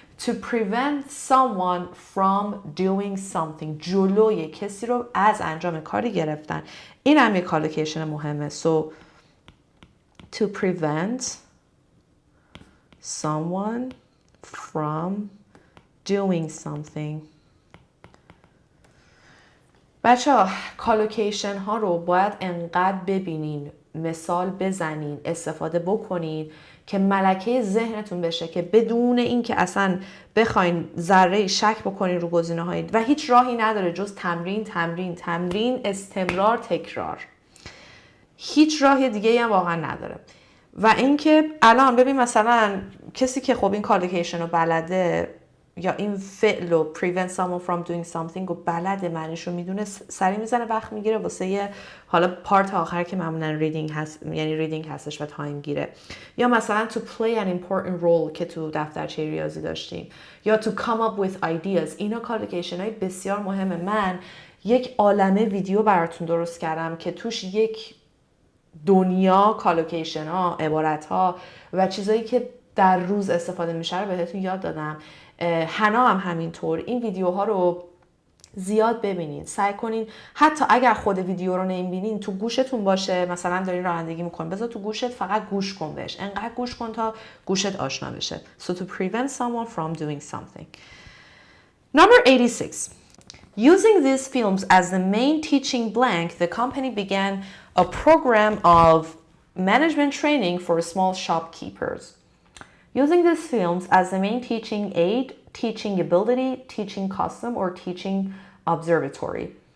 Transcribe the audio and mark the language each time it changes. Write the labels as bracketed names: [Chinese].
[English] To prevent someone from doing something. [Persian] جلوی کسی رو از انجام کاری گرفتن. این هم یک کالوکیشن مهمه. [English] So to prevent someone from doing something. [Persian] بچه کالوکیشن ها رو باید انقدر ببینین، مثال بزنین، استفاده بکنین که ملکه ذهنتون بشه که بدون اینکه اصلا بخواین ذره شک بکنین رو گزینه های و هیچ راهی نداره جز تمرین، استمرار، تکرار. هیچ راه دیگه هم واقعا نداره. و اینکه الان ببین مثلا کسی که خب این کالوکیشن رو بلده یا این فعل رو [English] prevent someone from doing something [Persian] رو بلده، معنیش رو میدونه، سری میزنه وقت میگیره واسه یه حالا پارت آخر که معمولا ریدینگ هست، یعنی ریدینگ هستش و تایم گیره. [English] یا مثلا to play an important role [Persian] که تو دفترچه ریاضی داشتیم، [English] یا to come up with ideas. [Persian] اینا کالوکیشن های بسیار مهمه. من یک عالمه ویدیو براتون درست کردم که توش یک دنیا کالوکیشن ها، عبارت ها و چیزایی که در روز استفاده میشه رو بهتون یاد دادم. حنا هم همینطور. این ویدیوها رو زیاد ببینین، سعی کنین حتی اگر خود ویدیو رو نمیبینین تو گوشتون باشه، مثلا دارین رانندگی میکنین بذار تو گوشت فقط گوش کن بهش، انقدر گوش کن تا گوشت آشنا بشه. [English] So to prevent someone from doing something. Number 86. Using these films as the main teaching blank, the company began a program of management training for small shopkeepers. Using these films as the main teaching aid, teaching ability, teaching custom, or teaching observatory.